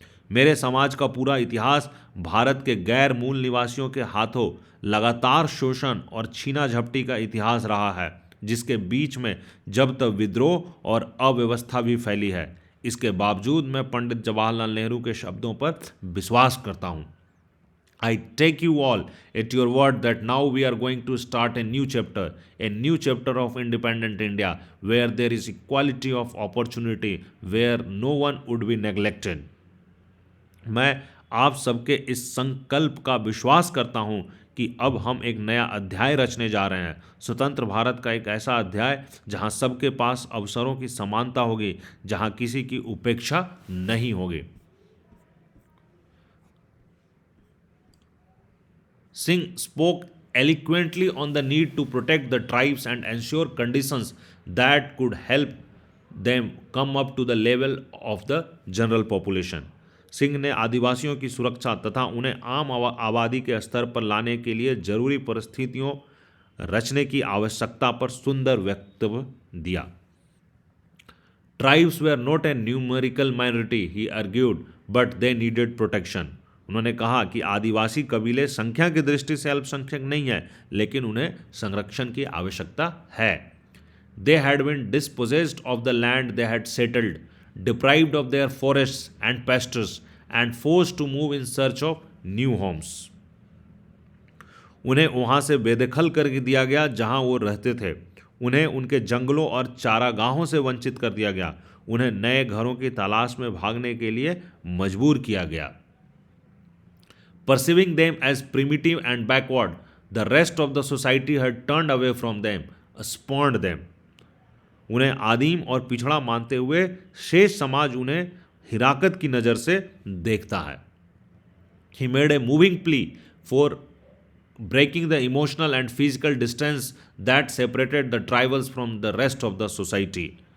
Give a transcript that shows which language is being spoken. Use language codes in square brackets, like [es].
[hi] मेरे समाज का पूरा इतिहास भारत के गैर मूल निवासियों के हाथों लगातार शोषण और छीना झपटी का इतिहास रहा है, जिसके बीच में जब तक विद्रोह और अव्यवस्था भी फैली है। इसके बावजूद मैं पंडित जवाहरलाल नेहरू के शब्दों पर विश्वास करता हूँ। [en] I take you all at your word that now we are going to start a new chapter of independent India, where there is equality of opportunity, where no one would be neglected। [hi] मैं आप सबके इस संकल्प का विश्वास करता हूं कि अब हम एक नया अध्याय रचने जा रहे हैं, स्वतंत्र भारत का एक ऐसा अध्याय जहां सबके पास अवसरों की समानता होगी, जहां किसी की उपेक्षा नहीं होगी। [en] Singh spoke eloquently on the need to protect the tribes and ensure conditions that could help them come up to the level of the general population। [hi] Singh ने आदिवासियों की सुरक्षा तथा उन्हें आम आबादी के स्तर पर लाने के लिए जरूरी परिस्थितियों रचने की आवश्यकता पर सुंदर वक्तव्य दिया। [en] Tribes were not a numerical minority, he argued, but they needed protection। [hi] उन्होंने कहा कि आदिवासी कबीले संख्या की दृष्टि से अल्पसंख्यक नहीं है, लेकिन उन्हें संरक्षण की आवश्यकता है। [en] They had been dispossessed of the land they had settled, deprived of their forests and pastures, and forced to move in search of new homes। [hi] उन्हें वहां से बेदखल कर दिया गया जहां वो रहते थे, उन्हें उनके जंगलों और चारागाहों से वंचित कर दिया गया, उन्हें नए घरों की तलाश में भागने के लिए मजबूर किया गया। [en] Perceiving them as primitive and backward, the rest of the society had turned away from them, spurned them। [hi] उन्हें आदिम और पिछड़ा मानते हुए शेष समाज उन्हें हिराकत की नज़र से देखता है। [en] He made a moving plea for breaking the emotional and physical distance that separated the tribals from the rest of the society।